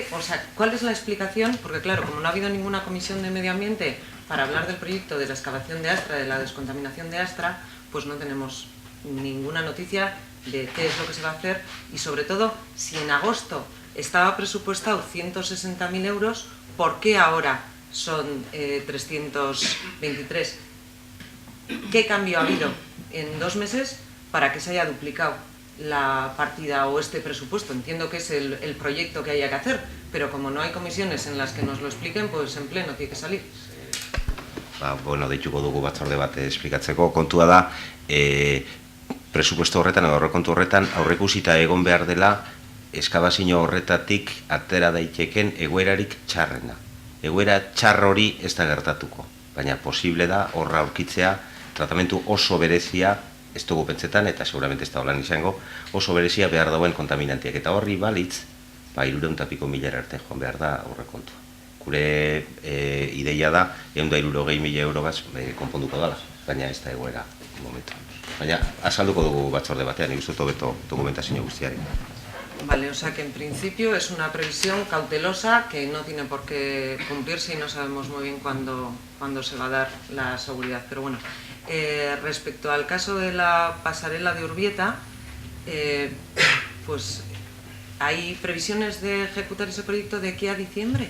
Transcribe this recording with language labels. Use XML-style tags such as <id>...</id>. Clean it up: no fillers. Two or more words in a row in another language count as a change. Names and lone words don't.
<es>O sea, ¿cuál es la explicación? Porque claro, como no ha habido ninguna comisión de medio ambiente para hablar del proyecto de la excavación de Astra, de la descontaminación de Astra, pues no tenemos ninguna noticia de qué es lo que se va a hacer y sobre todo, si en agosto estaba presupuestado 160.000 euros, ¿por qué ahora son 323? ¿Qué cambio ha habido en 2 meses para que se haya duplicado la partida o este presupuesto? Entiendo que es el proyecto que haya que hacer, pero como no hay comisiones en las que nos lo expliquen, pues en pleno tiene que salir.</es> <eu>Bueno, deituko dugu batzorde bat esplikatzeko. Kontua da, presupuesto horretan, aurrekontu horretan, aurreikusita egon behar dela, eskabazio horretatik atera daiteken egoerarik txarrena. Egoera txar hori ez da gertatuko, baina posible da horra aurkitzea tratamentu oso berezia, ez dugu pentsetan, eta seguramente ez da holan izango, oso berezia behar dauen kontaminantiak. Eta horri balitz, 300.000 arte joan behar da aurrekontua. Gure ideia da, 160.000 eurogaz konponduko dala, baina ez da egoera momentuan. Baina, azalduko dugu batzorde batean, nik uste hobeto dokumentazio guztiari.</eu> <es>Vale, o sea que en principio es una previsión cautelosa que no tiene por qué cumplirse y no sabemos muy bien cuándo se va a dar la seguridad. Pero bueno, respecto al caso de la pasarela de Urbieta, pues ¿hay previsiones de ejecutar ese proyecto de aquí a diciembre?</es>